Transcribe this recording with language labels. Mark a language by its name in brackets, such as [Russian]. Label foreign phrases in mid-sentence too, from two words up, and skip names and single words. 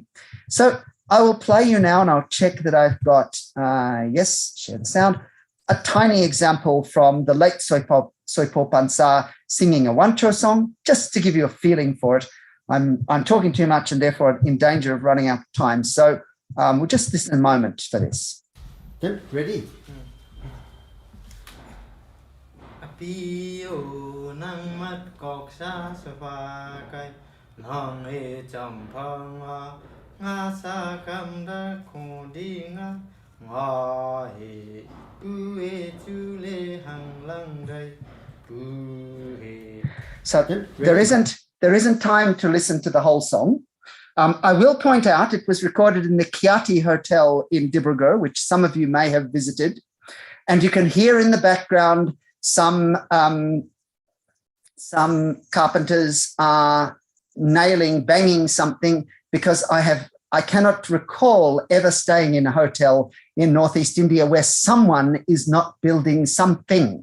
[English] So I will play you now, and I'll check that I've got, yes, share the sound, a tiny example from the late Soipo Pansa singing a Wancho song, just to give you a feeling for it. I'm talking too much and therefore in danger of running out of time. So we'll just listen a moment for this. Okay, ready? [Wancho Naga] Piu nang mat kok sa sapa kai nong e cham phang nga sa kam da khu di nga nga he u e chu le hang lang dai u he. [English] So there isn't time to listen to the whole song. I will point out it was recorded in the Kiati Hotel in Dibrugarh, which some of you may have visited, and you can hear in the background some carpenters are banging something, because I cannot recall ever staying in a hotel in Northeast India where someone is not building something.